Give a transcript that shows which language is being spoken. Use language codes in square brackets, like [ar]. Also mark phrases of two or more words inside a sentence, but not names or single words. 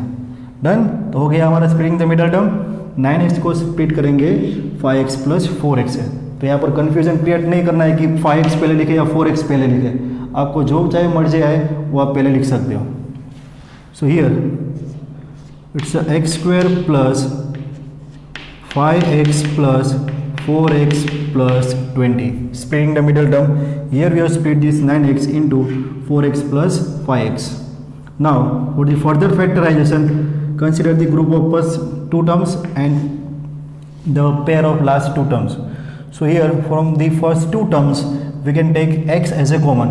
[hi] डन, तो हो गया हमारा [en] splitting the middle term. [hi] 9x को स्प्लिट करेंगे 5x प्लस 4x है, तो यहाँ पर [en] confusion create [hi] नहीं करना है कि 5x पहले लिखे या 4x पहले लिखे, आपको जो चाहे मर्जी आए वो आप पहले लिख सकते हो। [en] so here it's x square plus 5x plus 4x plus 20. Splitting the middle term. Here we have split this 9x into 4x plus 5x. Now for the further factorization, consider the group of first two terms and the pair of last two terms. So here from the first two terms we can take x as a common.